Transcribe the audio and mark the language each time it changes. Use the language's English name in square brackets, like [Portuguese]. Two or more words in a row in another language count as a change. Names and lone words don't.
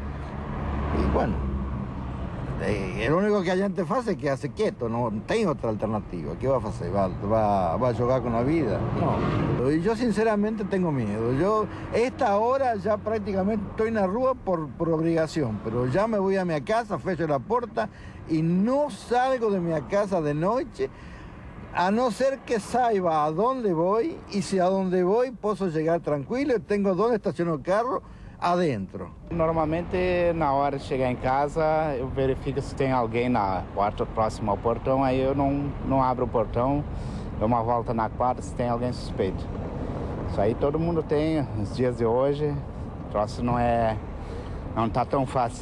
[Spanish] Y bueno, lo único que [Portuguese] a gente faz é quedar-se quieto, não tem outra alternativa. O que vai fazer? Vai jogar com a vida? Não. E eu sinceramente tenho medo. Esta hora já praticamente estou na rua por obrigação, mas já me vou a minha casa, fecho a porta e não salgo de minha casa de noite, a não ser que saiba [Spanish] a dónde voy, y si a dónde voy puedo llegar tranquilo, tengo donde estacionar o carro adentro. [Portuguese] Normalmente, na hora de chegar em casa, eu verifico se tem alguém na porta próxima ao portão, aí eu não abro o portão, dou uma volta na quadra se tem alguém suspeito. Isso aí todo mundo tem, nos dias de hoje, o troço não tá tão fácil.